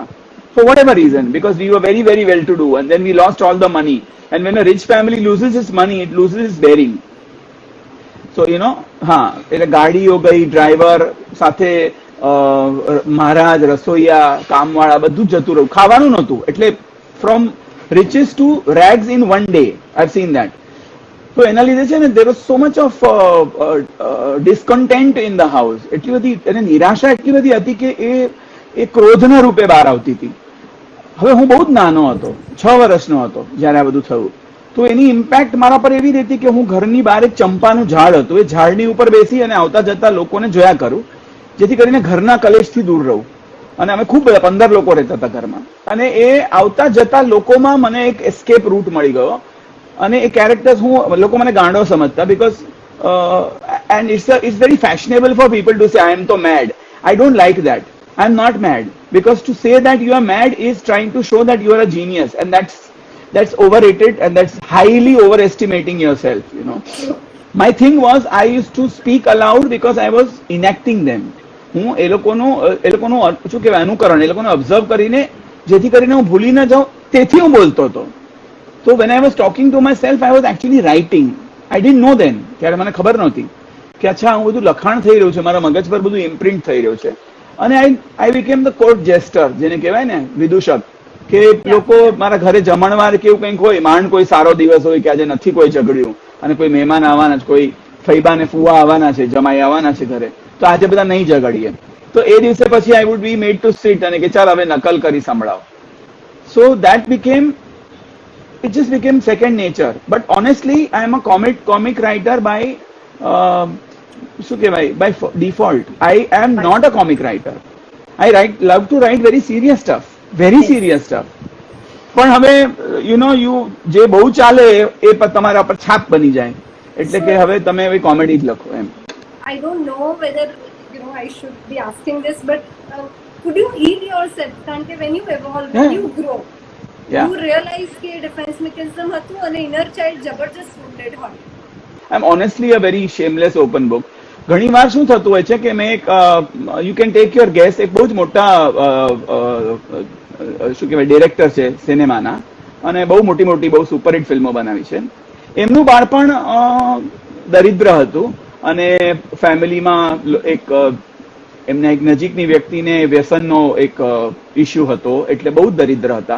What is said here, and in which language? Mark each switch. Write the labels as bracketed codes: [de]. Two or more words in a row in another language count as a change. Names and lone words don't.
[en] For whatever reason, because we were very very well to do and then we lost all the money. And when a rich family loses its money, it loses its bearing. So you know, [gu] હા, એટલે ગાડીઓ ગઈ, ડ્રાઈવર સાથે મહારાજ, રસોઈયા, કામવાળા, બધું જ જતું રહ્યું, ખાવાનું નહોતું. [en] એટલે ફ્રોમ riches to rags in one day. I've seen that. [gu] તો એના લીધે છે ને, [en] there was so much of discontent in the house. [gu] એટલી બધી અને નિરાશા એટલી બધી હતી કે એ ક્રોધના રૂપે બહાર આવતી હતી. હવે હું બહુ જ નાનો હતો, 6 વર્ષનો હતો જ્યારે આ બધું થયું. તો એની ઇમ્પેક્ટ મારા પર એવી હતી કે હું ઘરની બહાર એક ચંપાનું ઝાડ હતું, એ ઝાડની ઉપર બેસી અને આવતા જતા લોકોને જોયા કરું, જેથી કરીને ઘરના કલેશથી દૂર રહું. અને અમે ખૂબ બધા 15 લોકો રહેતા હતા ઘરમાં, અને એ આવતા જતા લોકોમાં મને એક [en] escape route [gu] મળી ગયો. અને એ કેરેક્ટર્સ લોકો મને ગાંડો સમજતા, [en] because and it's very fashionable for people to say I am તો mad. I don't like that. I am not mad, because to say that you are mad is trying to show that you are a genius, and that's overrated and that's highly overestimating yourself, you know. My thing was I used to speak aloud because I was enacting them. [gu] હું એ લોકોનું શું કહેવાય અનુકરણ, એ લોકોને ઓબ્ઝર્વ કરીને જેથી કરીને હું ભૂલી ન જાઉં તેથી હું બોલતો હતો. [en] So when I was talking to myself, I was actually writing. I didn't know then. [gu] ત્યારે મને ખબર નહોતી કે અચ્છા હું બધું લખાણ થઈ રહ્યું છે, મારા મગજ પર બધું ઇમ્પ્રિન્ટ થઈ રહ્યું છે. અને [en] I became the court jester, [gu] જેને કહેવાય ને વિદૂષક, કે લોકો મારા ઘરે જમણવાર કે એવું કંઈક હોય, માંડ કોઈ સારો દિવસ હોય કે આજે નથી કોઈ ઝઘડ્યું અને કોઈ મહેમાન આવવાના છે, કોઈ ફૈબા ને ફુવા આવવાના છે, જમાઈ આવવાના છે ઘરે, તો આજે બધા નહીં ઝઘડીએ. તો એ દિવસે પછી [en] I would be made to sit [gu] અને કે ચાલ હવે નકલ કરી સંભળાવ. [en] so that became it just became second nature. But honestly, I am a comic writer by by default. I am not a comic writer. I love to write very serious stuff. Very serious stuff. [gu] પણ હવે જે બહુ ચાલે એ તમારા પર છાપ બની જાય, એટલે કે હવે તમે હવે કોમેડી જ લખો એમ. [en] I don't know whether I should be asking this, but could you heal yourself? [gu] કારણ કે [en] when you evolve, when you grow, you realize કે defense mechanism [gu] હતું અને [en] inner child જબરજસ્ત wounded હોય. I'm honestly a very shameless open book. [gu] ઘણી વાર શું થતું હોય છે કે મેં એક [en] you can take your guess, [gu] એક બહુ જ મોટા શું કહેવાય ડિરેક્ટર છે સિનેમાના અને બહુ મોટી મોટી બહુ સુપરહિટ ફિલ્મો બનાવી છે. એમનું બાળપણ દરિદ્ર હતું અને ફેમિલીમાં એમના એક નજીકની વ્યક્તિને વ્યસનનો એક ઇસ્યુ હતો, એટલે બહુ જ દરિદ્ર હતા.